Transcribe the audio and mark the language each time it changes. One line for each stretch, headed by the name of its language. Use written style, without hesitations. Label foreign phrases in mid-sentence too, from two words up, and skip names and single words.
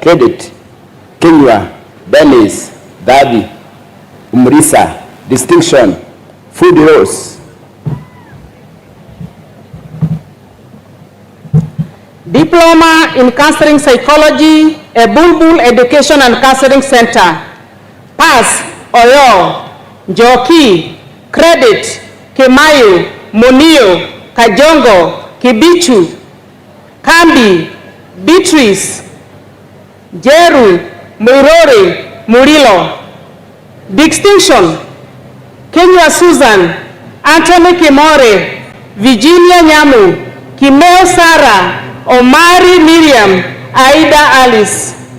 English: Credit: Kenya, Dennis, Davi, Umrisa. Distinction: Food Rose. Diploma in Counseling Psychology, a Bulbul Education and Counseling Center. Pass: Oyo, Joki. Credit: Kemayu, Monio, Kajongo, Kibichu, Kambi, Beatrice, Jeru, Muirori, Murilo. Distinction: Kenya Susan, Anthony Kimore, Virginia Nyamu, Kimeo Sarah, Omari Miriam, Aida Alice.